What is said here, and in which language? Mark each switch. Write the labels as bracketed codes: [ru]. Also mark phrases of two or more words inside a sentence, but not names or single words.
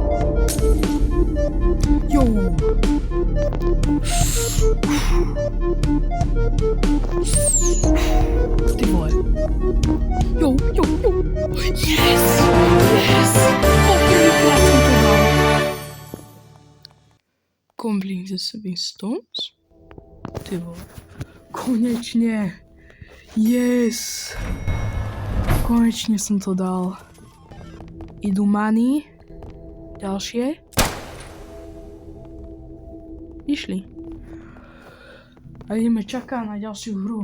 [sk] Jo. Ty vole. Jo. Yes! Yes! Poprvýkrát som to dal. [en] Complete the stepping stones. [sk] Ty vole. Konečne. Yes! Konečne som to dal. Idú money. Ďalšie. Išli. A ideme čakať na ďalšiu hru.